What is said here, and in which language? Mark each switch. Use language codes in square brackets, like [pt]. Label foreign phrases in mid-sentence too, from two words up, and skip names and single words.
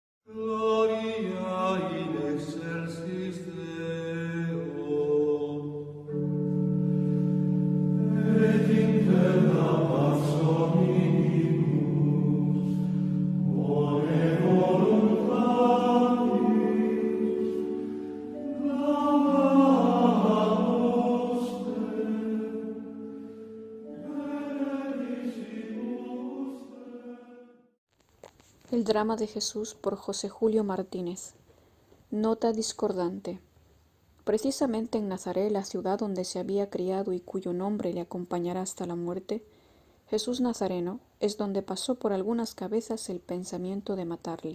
[la] Gloria in excelsis Deo, et in terra pax hominibus, bone voluntatis, clamamus te, benedicimus te. [es] El drama de Jesús por José Julio Martínez. Nota discordante. Precisamente en Nazaret, la ciudad donde se había criado y cuyo nombre le acompañará hasta la muerte, Jesús Nazareno, es donde pasó por algunas cabezas el pensamiento de matarle.